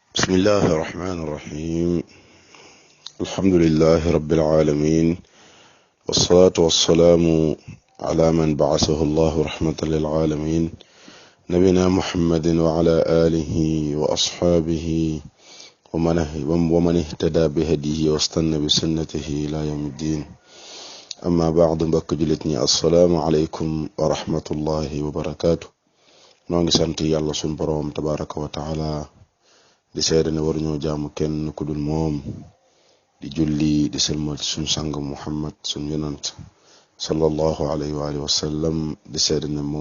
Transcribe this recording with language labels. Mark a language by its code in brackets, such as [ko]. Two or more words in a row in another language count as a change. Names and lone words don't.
[ar] بسم الله الرحمن الرحيم الحمد لله رب العالمين والصلاة والسلام على من بعثه الله رحمة للعالمين نبينا محمد وعلى آله وأصحابه ومن اهتدى بهديه واستنى بسنته إلى يوم الدين أما بعد [wo] mbokk jullit ñi [ar] السلام عليكم ورحمة الله وبركاته [wo] noo ngi sant yàlla sun boroom [ar] تبارك وتعالى [wo] di seede ne waruñoo jaamu kenn ku dul moom di julli di selmal suñ sang muhammad suñ yonant [ar] صلى الله عليه وعلى آله وسلم [wo] di seede ne moom